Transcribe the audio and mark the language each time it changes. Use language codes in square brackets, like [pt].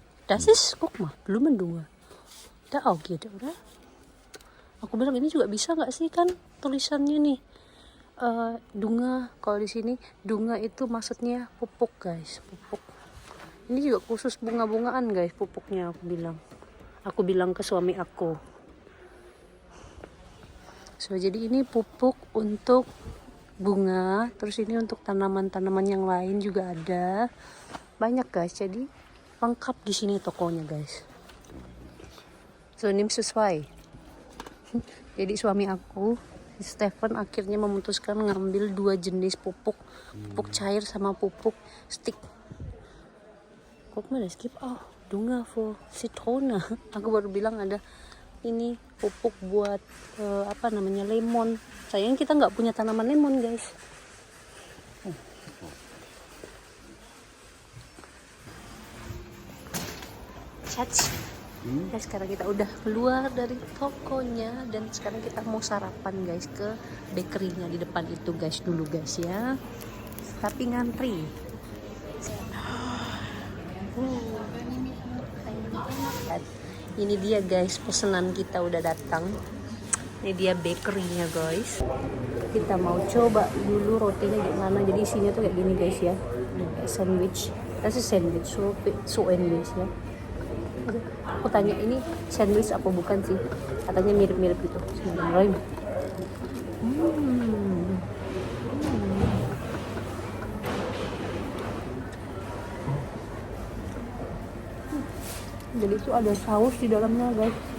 [de] Das ist, guck mal, Blumendunger. Da auch geht, oder? [id] Aku bilang ini juga bisa nggak sih, kan tulisannya nih dunga. Kalau di sini dunga itu maksudnya pupuk guys, pupuk. Ini juga khusus bunga-bungaan guys pupuknya, aku bilang ke suami aku. So jadi ini pupuk untuk bunga, terus ini untuk tanaman-tanaman yang lain juga ada. Banyak guys, jadi lengkap di sini tokonya guys. So ini sesuai. Jadi suami aku, Stefan, akhirnya memutuskan ngambil 2 jenis pupuk cair sama pupuk stick. [de] Guck mal, es gibt auch Dünger für Zitrone. [id] Aku baru bilang ada ini pupuk buat lemon. Sayang kita nggak punya tanaman lemon guys. Ya, sekarang kita udah keluar dari tokonya dan sekarang kita mau sarapan guys ke bakerynya di depan itu guys dulu guys ya. Tapi ngantri. Ini dia guys, pesanan kita udah datang. Ini dia bakerynya guys. Kita mau coba dulu rotinya gimana. Jadi isinya tuh kayak gini guys ya. Sandwich. [de] Das ist sandwich, so ähnlich ya. [id] Aku tanya ini sandwich apa bukan sih? Katanya mirip-mirip gitu. Bismillahirrahmanirrahim. Jadi itu ada saus di dalamnya guys.